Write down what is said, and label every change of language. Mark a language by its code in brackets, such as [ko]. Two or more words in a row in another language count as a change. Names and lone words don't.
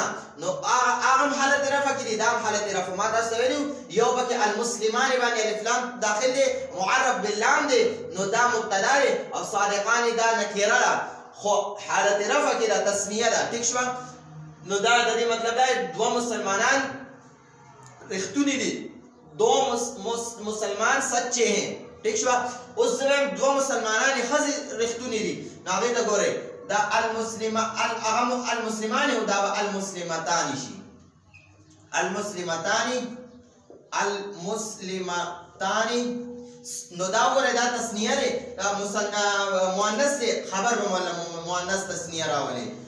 [ps] نو هغه حالت رفع کې دا حالت رفع ما تاسو ویلو یو پکې المسلمان باندې الف لام داخل دي [ar] معرف باللام [ps] دي. نو دا مبتدا دی او صادقان دا نکره ده خو حالت رفع کې دا تسنیه ده ٹھیک شو. نو دا د دې مطلب دی دوه مسلمانان رښتونی دي [ur] دو مسلمان سچے ہیں [ps] ٹھیک شو. اوس زم دو مسلمانان خزي رښتونی دي نو هغه ته ګورئ دا المسلمان او دا المسلمتان شي. المسلمتان المسلمتان نو دا وګورئ دا تسنیه دی مؤنث دی خبر به مؤنث تسنیه راولي